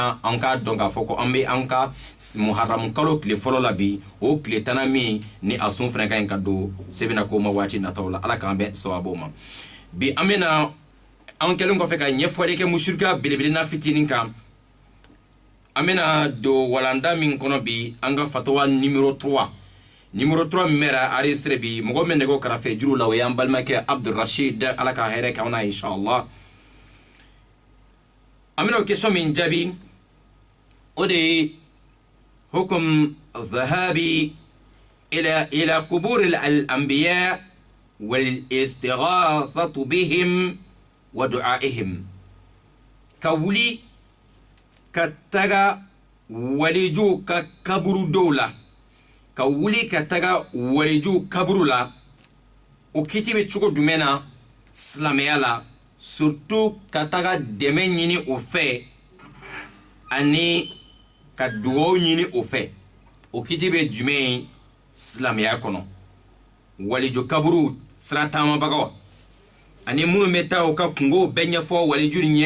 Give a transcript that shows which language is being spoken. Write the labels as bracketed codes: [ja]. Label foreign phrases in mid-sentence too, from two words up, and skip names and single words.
[bm] kan an ka dɔn k'a fɔ ko an bɛ an ka muharram kalo tile fɔlɔ la bi o tile tanna min ni a sun fana ka ɲi ka don se bɛna k'o ma waati nataw la ala k'an bɛn sababu ma bi an bɛna an kɛlen kɔfɛ ka ɲɛfɔli kɛ musirika belebelena fitinin kan an bɛna don walanda min kɔnɔ bi an ka fatawa numéro 3 numéro 3 min mɛra enregistré bi mɔgɔ min nɛgɛ karafe juru la o y'an balimakɛ Abdurrashid ala ka hɛrɛ k'an na inshallah an bɛna o question min jaabi o de ye [ar] حكم الذهاب إلى قبور الأنبياء والاستغاثة بهم ودعائهم [bm] ka wuli ka taga waliju ka kaburu dɔw la ka wuli ka taga waliju kaburu la o kiti bɛ cogo jumɛn na silamɛya la surtout ka taga dɛmɛ ɲini o fɛ ani ka dugawu ɲini o fɛ o kiti bɛ jumɛn silamɛya kɔnɔ waliju kaburu sira taamabagaw ani minnu bɛ taa u ka kungow bɛɛ ɲɛfɔ waliju nin